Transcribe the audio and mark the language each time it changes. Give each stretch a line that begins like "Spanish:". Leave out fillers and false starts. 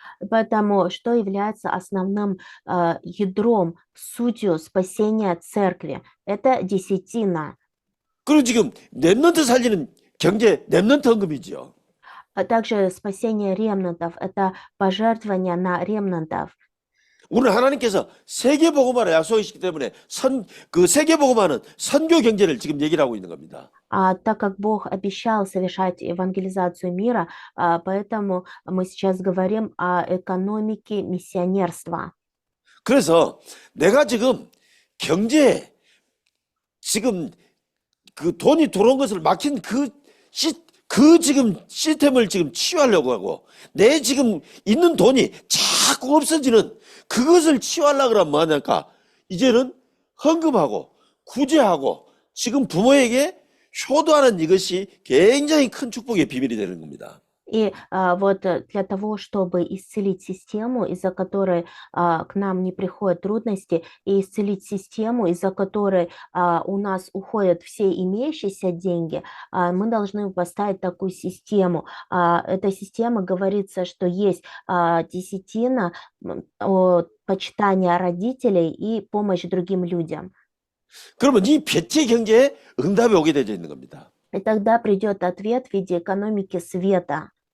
Russian: Поэтому что является основным ядром, сутью спасения церкви? Это десятина.
Korean: 그리고 지금 렘넌트 살리는 경제 렘넌트 헌금이지요.
Russian: А также спасение ремнантов, это пожертвование на ремнантов.
Korean: 오늘 하나님께서 세계복음화를 약속하시기 때문에 그 세계복음화는 선교 경제를 지금 얘기를 하고 있는 겁니다.
Russian: Так как Бог обещал совершать евангелизацию мира, поэтому мы сейчас говорим о экономике миссионерства.
Korean: 그래서 내가 지금 경제에 지금 그 돈이 들어온 것을 막힌 그 지금 시스템을 지금 치유하려고 하고 내 지금 있는 돈이 자꾸 없어지는 그것을 치유하려고 하면 뭐하냐니까 이제는 헌금하고 구제하고 지금 부모에게 효도하는 이것이 굉장히 큰 축복의 비밀이 되는 겁니다.
Russian: И вот для того, чтобы исцелить систему, из-за которой к нам не приходят трудности, и исцелить систему, из-за которой у нас уходят все имеющиеся деньги, мы должны поставить такую систему. Эта система говорится, что есть десятина, почитание родителей и помощь другим людям.
Korean: 그러면 이 빛의 경제에 응답이 오게 되어 있는 겁니다.
Russian: И тогда придет ответ в виде экономики света.